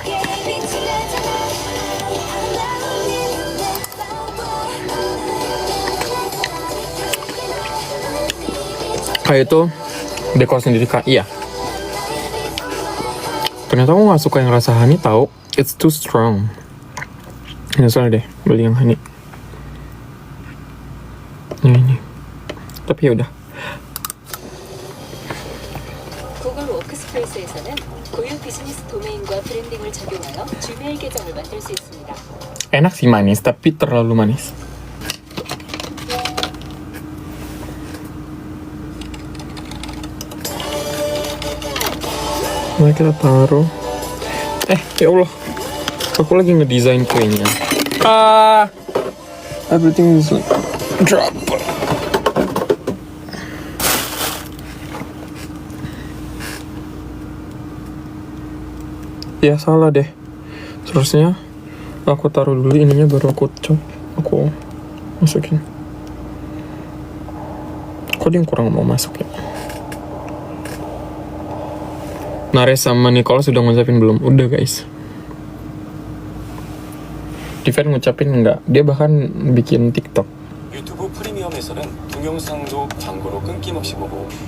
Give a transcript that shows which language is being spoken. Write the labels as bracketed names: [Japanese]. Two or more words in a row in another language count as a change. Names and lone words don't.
[Indonesian] Kayak itu dekor sendiri kak, iya. Ternyata aku nggak suka yang rasa honey tahu, [English] it's too strong. [Indonesian] Nyesel deh beli yang honey. Ini. Tapi ya udah. [Korean] 구글 워크스페이스에서는 고유 비즈니스 도메인과 브랜딩을 적용하여 지메일 계정을 만들 수 있습니다. [Indonesian] Enak sih manis, tapi terlalu manis. Mari kita taruh. Ya Allah, aku lagi ngedesain kuenya. [English] Everything is like drop. [Indonesian] Ya salah deh. Seharusnya aku taruh dulu ininya baru aku masukin. Kok dia yang kurang mau masuk ya? Nares sama Nicholas sudah ngucapin belum? Udah guys. Divan ngucapin enggak? Dia bahkan bikin TikTok. [Korean] 유튜브 프리미엄에서는 동영상도 광고로 끊김없이 보고